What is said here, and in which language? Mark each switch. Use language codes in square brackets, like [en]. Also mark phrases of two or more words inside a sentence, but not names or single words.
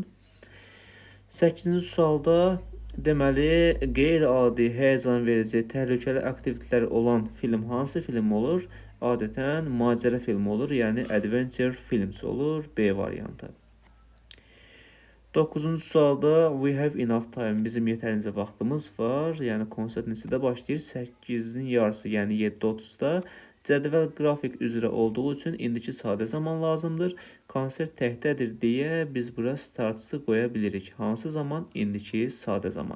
[az] 8-ci sualda deməli qeyri-adi, həyəcan verici, təhlükəli aktivitetlər olan film hansı film olur? Adətən macəra filmi olur, yəni [en] adventure films [az] olur. B variantı. 9-cu sualda [en] we have enough time, [az] bizim yetərincə vaxtımız var. Yəni konsert neçədə başlayır? 8-in yarısı, yəni 7:30-da. Cədvəl qrafik üzrə olduğu üçün indiki sadə zaman lazımdır. Konsert təkdədir deyə biz bura startçı qoya bilirik. Hansı zaman? İndiki sadə zaman.